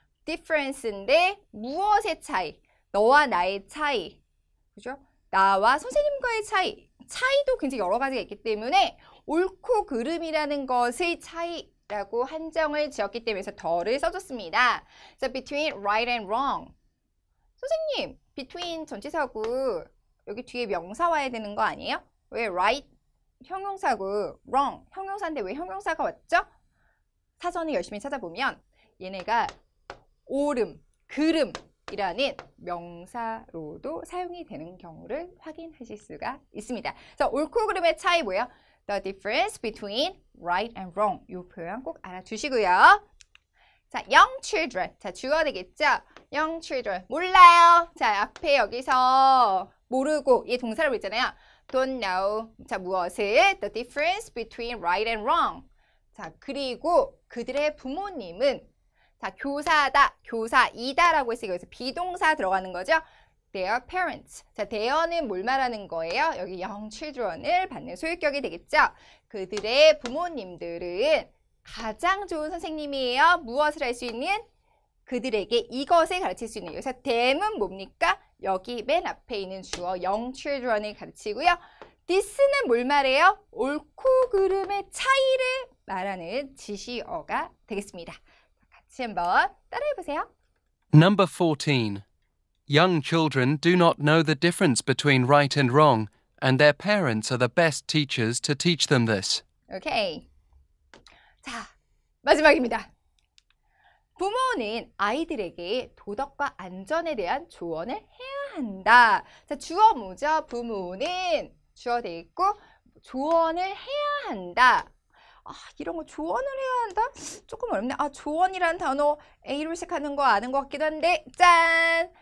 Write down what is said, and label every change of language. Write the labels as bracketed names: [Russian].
[Korean] difference인데 무엇의 차이? 너와 나의 차이. 그죠? 나와 선생님과의 차이. 차이도 굉장히 여러 가지가 있기 때문에 옳고 그름이라는 것의 차이라고 한정을 지었기 때문에 더를 써줬습니다. [English] 자, between right and wrong. [Korean] 선생님, between 전치사고 여기 뒤에 명사 와야 되는 거 아니에요? 왜 right 형용사고 wrong 형용사인데 왜 형용사가 왔죠? 사전을 열심히 찾아보면 얘네가 옳음, 그름이라는 명사로도 사용이 되는 경우를 확인하실 수가 있습니다. 자, 옳고 그름의 차이 뭐예요? [English] The difference between right and wrong. [Korean] 이 표현 꼭 알아두시고요. 자, young children. 자, 주어 되겠죠? young children. 몰라요. 자, 앞에 여기서 모르고 얘 동사를 보잖아요. [English] don't know. [Korean] 자, 무엇을? [English] The difference between right and wrong. [Korean] 자, 그리고 그들의 부모님은 자, 교사다, 교사이다라고 했으니까 여기서 비동사 들어가는 거죠. [English] Their parents. [Korean] 자, their는 뭘 말하는 거예요? 여기 young children을 받는 소유격이 되겠죠. 그들의 부모님들은 가장 좋은 선생님이에요. 무엇을 할 수 있는? 그들에게 이것을 가르칠 수 있는. 여기서 them은 뭡니까? 여기 맨 앞에 있는 주어 young children을 가르치고요. this는 뭘 말해요? 옳고 그름의 차이를 말하는 지시어가 되겠습니다. 같이 한번 따라해보세요. [English] Number 14. Young children do not know the difference between right and wrong, and their parents are the best teachers to teach them this. [Korean] 오케이. 자, 마지막입니다. 부모는 아이들에게 도덕과 안전에 대한 조언을 해야 한다. 자, 주어 뭐죠? 부모는 주어 돼 있고 조언을 해야 한다. 이런 거 조언을 해야 한다? 조금 어렵네. 조언이라는 단어 A로 시작하는 거 아는 것 같기도 한데 짠!